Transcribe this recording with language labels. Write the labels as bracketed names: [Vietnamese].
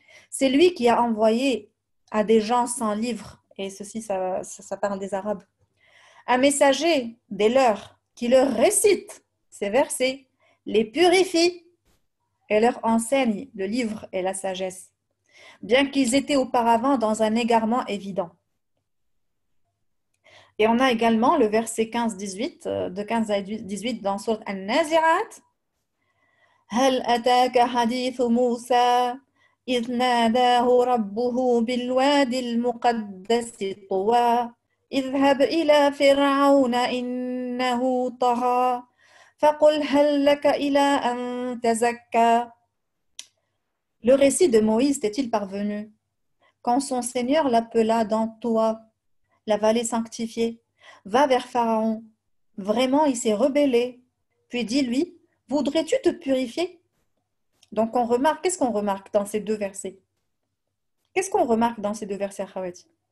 [French] C'est lui qui a envoyé à des gens sans livre, et ceci, ça parle des Arabes, un messager des leurs qui leur récite ces versets, les purifie et leur enseigne le livre et la sagesse, bien qu'ils étaient auparavant dans un égarement évident. Et on a également le verset 15-18, de 15 à 18 dans Sourate An-Nazi'at. [Arabic] هل أتاك حديث موسى إذ ناداه ربه بالوادي المقدس طوى اذهب إلى فرعون إنه طغى فقل هل لك إلى أن تزكى. [French] Le récit de Moïse t'est-il parvenu quand son Seigneur l'appela dans Toa, la vallée sanctifiée? Va vers Pharaon, Vraiment, il s'est rebellé. Puis dis-lui, voudrais-tu te purifier? Donc, on remarque, qu'est-ce qu'on remarque dans ces deux versets? Qu'est-ce qu'on remarque dans ces deux versets, Akhawati?